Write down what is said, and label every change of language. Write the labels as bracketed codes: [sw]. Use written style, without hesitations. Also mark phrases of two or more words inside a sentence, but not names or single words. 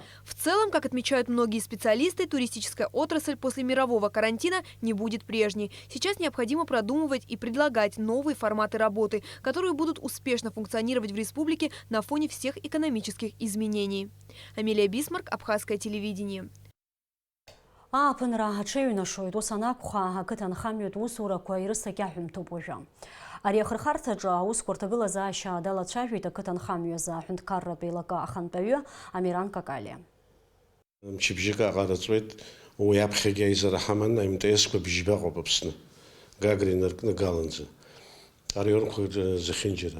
[ru] В целом, как отмечают многие специалисты, туристическая отрасль после мирового карантина не будет прежней. Сейчас необходимо продумывать и предлагать новые форматы работы, которые будут успешно функционировать в республике на фоне всех экономических изменений. Амелия Бисмарк, Абхазское телевидение. [ab] Апынра ачеҩнашоит ус анакәха ақыҭанхамҩатә усурақәа ирысакьаҳәымҭоуп уажәы. Ари ахырхарҭаҿы аусқәа рҭагылазаашьа далацәажәеит ақыҭанхамҩа азы аҳәынҭқарратә еилакы ахантәаҩы Амиран Какалиа. Мчыбжьык аҟараҵоит, уи аԥхьагьы аизара ҳаман аимТС-қәа бжьба ыҟоуп Аԥсны, Гагра инаркныгаланӡа, араионқәа зехьынџьара.